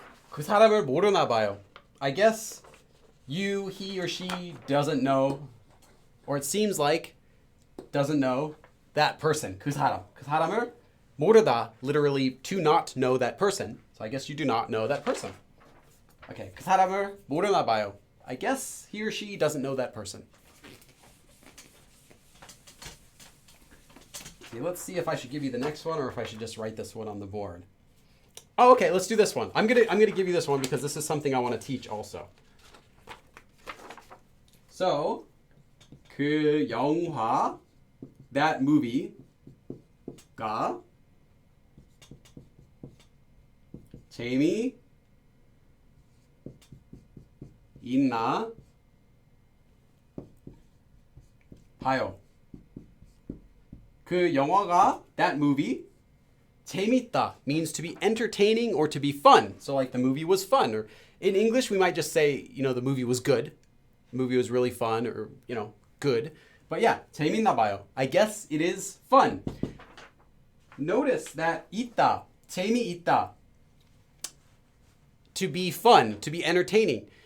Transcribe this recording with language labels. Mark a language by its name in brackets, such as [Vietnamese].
[Korean] 그 사람을 모르나 봐요. [English] I guess you, he, or she doesn't know, or it seems like doesn't know that person. [Korean] 그 사람. 그 사람을 모르다, [English] literally to not know that person. So I guess you do not know that person. [Korean] Okay, 그 사람을 모르나 봐요. [English] I guess he or she doesn't know that person. Okay, let's see if I should give you the next one or if I should just write this one on the board. Oh, okay, let's do this one. I'm gonna give you this one because this is something I want to teach also. [Korean] So, 그 영화, [English] that movie [Korean] 가 재미있나 봐요. 그 영화가, [English] that movie, 재밌다 means to be entertaining or to be fun. So like the movie was fun. Or in English, we might just say, the movie was good. The movie was really fun or, good. But yeah, [Korean] 재밌나 봐요. [English] I guess it is fun. Notice that 있다, 재미있다, to be fun, to be entertaining.